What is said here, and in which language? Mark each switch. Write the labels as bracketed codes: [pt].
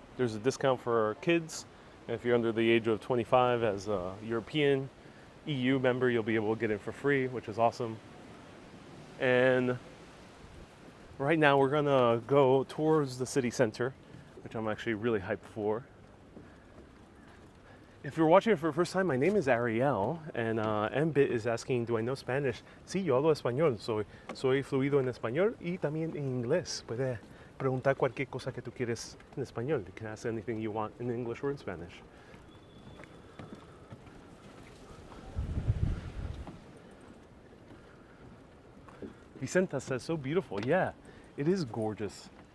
[en] There's a discount for kids. And if you're under the age of 25 as a European EU member, you'll be able to get in for free, which is awesome. And right now we're gonna go towards the city center, which I'm actually really hyped for. If you're watching it for the first time, my name is Ariel, and Mbit is asking, do I know Spanish? [es] Sí, yo hablo español, soy fluido en español y también en inglés. Puede preguntar cualquier cosa que tú quieres en español. [en] You can ask anything you want in English or in Spanish. Vicenta says, so beautiful. Yeah, it is gorgeous.